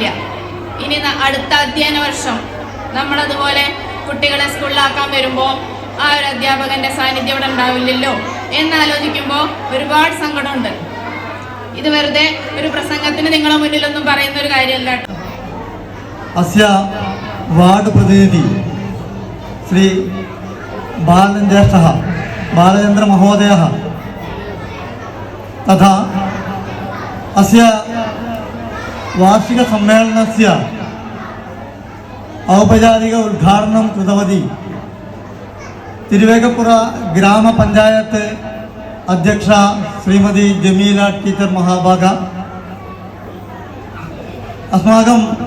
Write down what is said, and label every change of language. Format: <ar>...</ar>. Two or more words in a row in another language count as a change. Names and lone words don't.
<ml>ഇനി അടുത്ത അധ്യയന വർഷം നമ്മളതുപോലെ കുട്ടികളെ സ്കൂളിലാക്കാൻ വരുമ്പോൾ ആ ഒരു അധ്യാപകന്റെ സാന്നിധ്യം ഇവിടെ ഉണ്ടാവില്ലല്ലോ എന്നാലോചിക്കുമ്പോൾ ഒരുപാട് സങ്കടമുണ്ട്. ഇത് വെറുതെ ഒരു പ്രസംഗത്തിന് നിങ്ങളെ മുന്നിലൊന്നും പറയുന്ന ഒരു കാര്യമല്ല.</ml> <sa>अस्य वार्ड् प्रतिनिधि श्री बालचन्द्रः बालचन्द्रमहोदयः तथा अस्य वार्षिकसम्मेलनस्य औपचारिक उद्घाटनं कृतवती तिरुवेगपुर ग्रामपञ्चायत् अध्यक्षा श्रीमती जमीला टीचर महाभागा अस्माकं</sa>